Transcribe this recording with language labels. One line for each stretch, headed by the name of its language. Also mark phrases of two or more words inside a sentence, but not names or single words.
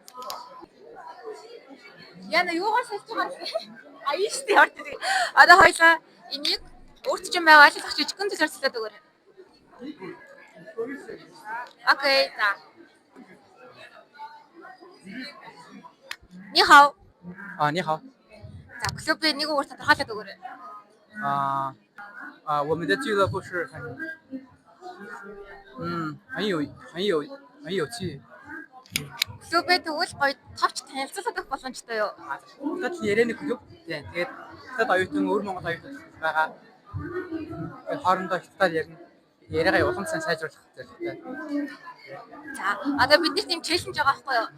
Mongolian: Яна юугаар сольж байгаа юм? Аяштай ордог. Одоо хоёлаа энийг өөрт чинь байгаа л зах жижигхэн зүйлээр хэлээд өгөөрэй. Окей, за.
Chinese: 你好. 你好，
Mongolian: За, клубын нэг үгээр тодорхойлоод өгөөрэй.
Chinese: 我们的俱乐部是很有趣。
Mongolian: Клубээ тэгвэл гоё товч танилцуулаад өгөх боломжтой юу? Хотод ярианы клуб. Тэгээд хотод оюутан өөр Монгол оюутан байгаа. Хоорондоо хятадаар ярина. Яриагаа уламжлан сайжруулах хэрэгтэй. За, одоо бид нар тийм челленж байгаа байхгүй юу?